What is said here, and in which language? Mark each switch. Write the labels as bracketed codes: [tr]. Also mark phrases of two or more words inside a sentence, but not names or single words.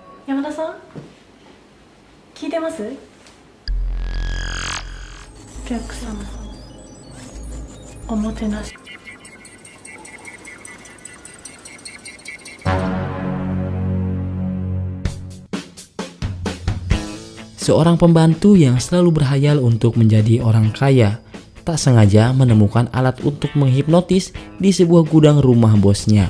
[ja] 山田さん聞いてます？お客様おもてなし。 [id] Seorang pembantu yang selalu berhayal untuk menjadi orang kaya tak sengaja menemukan alat untuk menghipnotis di sebuah gudang rumah bosnya.